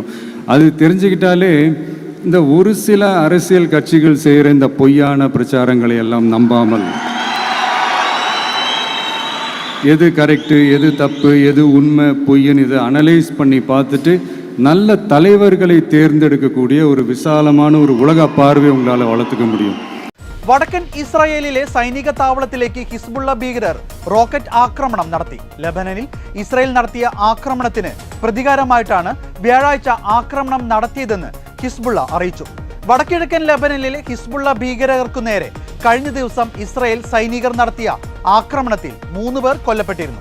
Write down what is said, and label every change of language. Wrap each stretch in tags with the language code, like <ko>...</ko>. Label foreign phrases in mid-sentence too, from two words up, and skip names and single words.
<ta>அது தெரிஞ்சுக்கிட்டாலே இந்த ஒரு சில அரசியல் கட்சிகள் செய்கிற இந்த பொய்யான பிரச்சாரங்களை எல்லாம் நம்பாமல் எது கரெக்டு, எது தப்பு, எது உண்மை பொய்ன்னு இதை அனலைஸ் பண்ணி பார்த்துட்டு நல்ல தலைவர்களை தேர்ந்தெடுக்கக்கூடிய ஒரு விசாலமான ஒரு உலக பார்வை உங்களால் வளர்த்துக்க முடியும்.</ta> <ml>വടക്കൻ ഇസ്രായേലിലെ സൈനിക താവളത്തിലേക്ക് ഹിസ്ബുള്ള ഭീകരർ റോക്കറ്റ് ആക്രമണം നടത്തി. ലെബനനിൽ ഇസ്രായേൽ നടത്തിയ ആക്രമണത്തിന് പ്രതികാരമായിട്ടാണ് വ്യാഴാഴ്ച ആക്രമണം നടത്തിയതെന്ന് ഹിസ്ബുള്ള അറിയിച്ചു. വടക്കിഴക്കൻ ലെബനനിലെ ഹിസ്ബുള്ള ഭീകരർക്കു നേരെ കഴിഞ്ഞ ദിവസം ഇസ്രായേൽ സൈനികർ നടത്തിയ ആക്രമണത്തിൽ 3 പേർ കൊല്ലപ്പെട്ടിരുന്നു.</ml>